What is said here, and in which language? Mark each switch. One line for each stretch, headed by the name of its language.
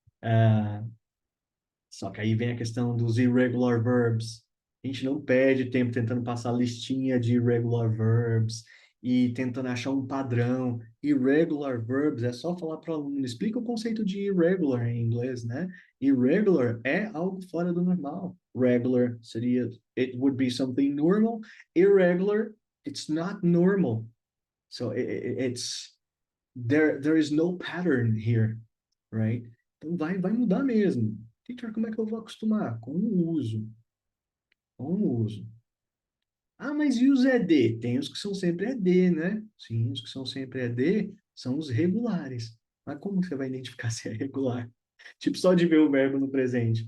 Portuguese: Ah, só que aí vem a questão dos irregular verbs. A gente não perde tempo tentando passar a listinha de irregular verbs e tentando achar um padrão. Irregular verbs é só falar para o aluno, explica o conceito de irregular em inglês, né? Irregular é algo fora do normal.
English: Regular seria, it would be something normal. Irregular, it's not normal. So it's, there is no pattern here, right?
Portuguese: Então vai mudar mesmo. Teacher, como é que eu vou acostumar? Com o uso. Com o uso. Mas e os ED? Tem os que são sempre ED, né? Sim, os que são sempre ED são os regulares. Mas como que você vai identificar se é regular? Tipo, só de ver o verbo no presente.